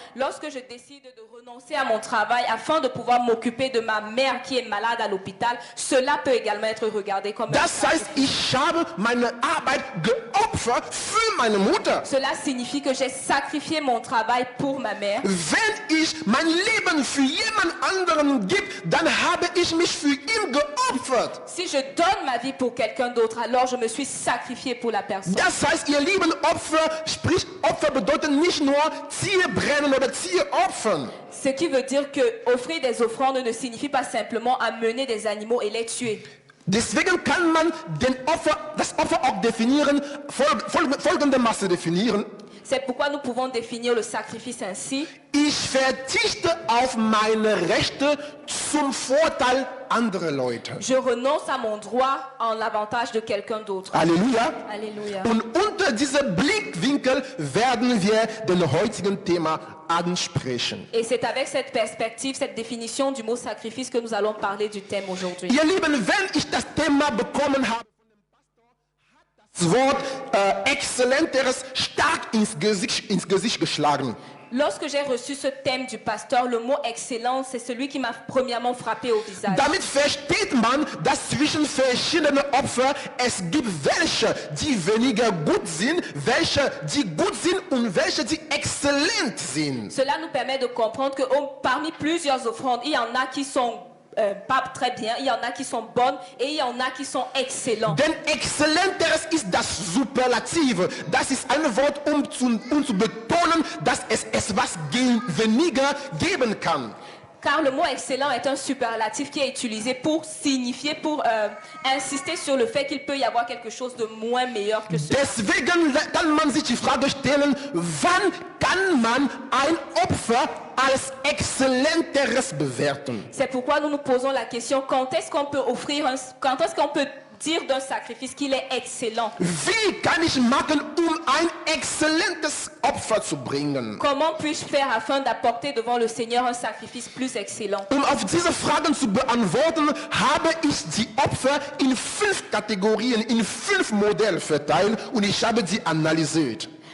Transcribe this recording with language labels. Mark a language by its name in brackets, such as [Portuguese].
[French] Lorsque je décide de renoncer à mon travail afin de pouvoir m'occuper de ma mère qui est malade à l'hôpital, cela peut également être regardé comme un [German] Das heißt, [French] sacrifice. [German] ich habe meine Arbeit geopfert für meine Mutter. [French] Cela signifie que j'ai sacrifié mon travail pour ma mère. [German] Wenn ich mein Leben für jemand anderen gebe, dann habe ich mich für ihn geopfert. [French] Si je donne ma vie pour quelqu'un d'autre, alors je me suis sacrifié pour la personne. [German] Das heißt, ihr lieben Opfer, sprich Opfer bedeutet nicht nur Tierbrennen oder Tieropfern. [French] Ce qui veut dire que offrir des offrandes ne signifie pas simplement amener des animaux et les tuer. [German] Deswegen kann man das Opfer auch definieren, folgendermaßen definieren. [French] C'est pourquoi nous pouvons définir le sacrifice ainsi. [German] Ich verzichte auf meine Rechte zum Vorteil anderer Leute. [French] Je renonce à mon droit en l'avantage de quelqu'un d'autre. [German] Halleluja. [French] Alléluia. [German] Und unter diesem Blickwinkel werden wir den heutigen Thema ansprechen. [French] Et c'est avec cette perspective, cette définition du mot sacrifice que nous allons parler du thème aujourd'hui. [German] Ihr Lieben, wenn ich das Thema bekommen habe, das Wort Exzellenteres stark ins Gesicht geschlagen. [French] Lorsque j'ai reçu ce thème du pasteur, le mot excellence, c'est celui qui m'a premièrement frappé au visage. [German] Damit versteht man, dass zwischen verschiedenen Opfern es gibt welche, die weniger gut sind, welche, die gut sind und welche, die exzellent sind. [French] Cela nous permet de comprendre que parmi plusieurs offrandes, il y en a qui sont pas très bien, il y en a qui sont bonnes et il y en a qui sont excellents. [German] Denn exzellenteres ist das Superlative. Das ist ein Wort, um zu betonen, dass es etwas weniger geben kann. [French] Car le mot excellent est un superlatif qui est utilisé pour signifier, pour insister sur le fait qu'il peut y avoir quelque chose de moins meilleur que cela. [German] Deswegen kann man sich die Frage stellen, wann kann man ein Opfer als exzellenteres bewerten? [French] C'est pourquoi nous nous posons la question, quand est-ce qu'on peut dire d'un sacrifice qu'il est excellent? [German] Wie kann ich machen, ein exzellentes Opfer zu bringen? [French] Comment puis-je faire afin d'apporter devant le Seigneur un sacrifice plus excellent? [German] Auf diese Fragen zu beantworten, habe ich die Opfer in 5 Kategorien, in 5 Modelle verteilt und ich habe sie analysiert.